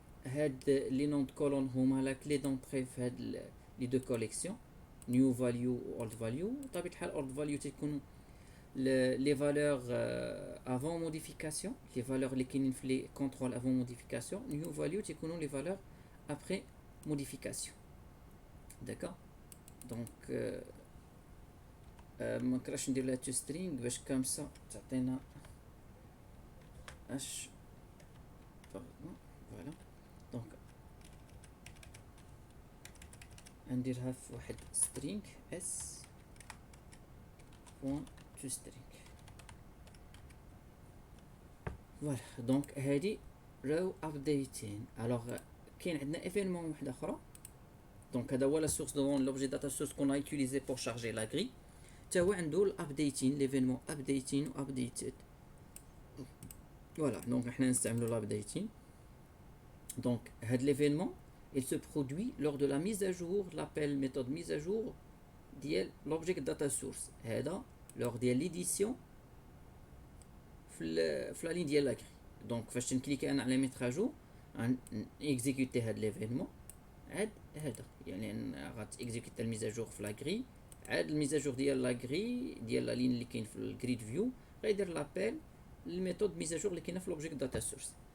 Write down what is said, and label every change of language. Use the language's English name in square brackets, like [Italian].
[French] هاد les noms de colonnes هما la clé d'entrée في هاد les deux collections [English] new value old value. [French] طبيعة الحال old value تكون les valeurs avant modification, les valeurs les contrôles avant modification. New value c'est les valeurs après modification, d'accord. [Arabic] donc ما نكرهش ندير لها to string باش [French] comme ça [Arabic] تعطينا h. voilà donc نديرها في واحد string s point to string. [French] voilà donc هذه row updating. [Arabic] alors كاين عندنا événement واحد اخرى. [French] donc هذا هو la source de l'objet data source qu'on a utilisé pour charger la grille. [Arabic] تا هو عنده الابديتين l'événement updating و updated. [French] voilà donc [Arabic] احنا نستعملوا [French] l'updating. donc هذا l'événement il se produit lors de la mise à jour, l'appel méthode mise à jour ديال l'objet data source. هذا lors ديال l'édition في la ligne ديال la grille. [Arabic] donc فاش نكليكي انا على ميتر اجور اكزيكوتي هذا ليفينمون عاد هذا يعني غاتيكزيكوتي الميزاجور في لا غري. عاد الميزاجور ديال لا غري ديال لا لين اللي كاين في الجريد فيو غيدير لابيل الميثود ميزاجور اللي كاينه في لوبجيكت داتا سورس.